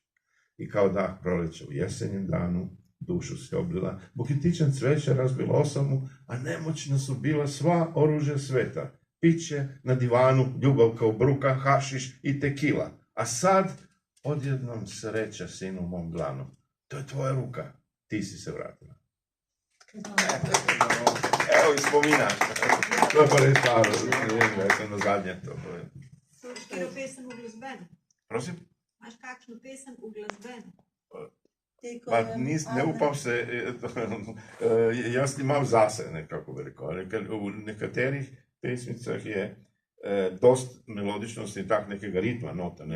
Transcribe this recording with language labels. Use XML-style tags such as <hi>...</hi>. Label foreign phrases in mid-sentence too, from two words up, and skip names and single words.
<sr>I kao dah proleća u jesenjem danu, dušu se oblila, buketičan cveća razbila osamu, a nemoćna su bila sva oružja sveta. Piće na divanu, ljubav kao bruka, hašiš i tekila. A sad, odjednom sreća sinu mom dlanu. To je tvoja ruka, ti si se vratila.</sr> <sl>Evo i spominaš. To je pa res staro, ne vem, da sem na zadnje to povedal. Katero pesem uglasbeno? Prosim? Imaš kakšno pesem uglasbeno? Pa ne upam se, jaz imam zase nekako veliko, ker v nekaterih pesmicah je dost melodičnosti in tak nekega ritma nota, ne.</sl>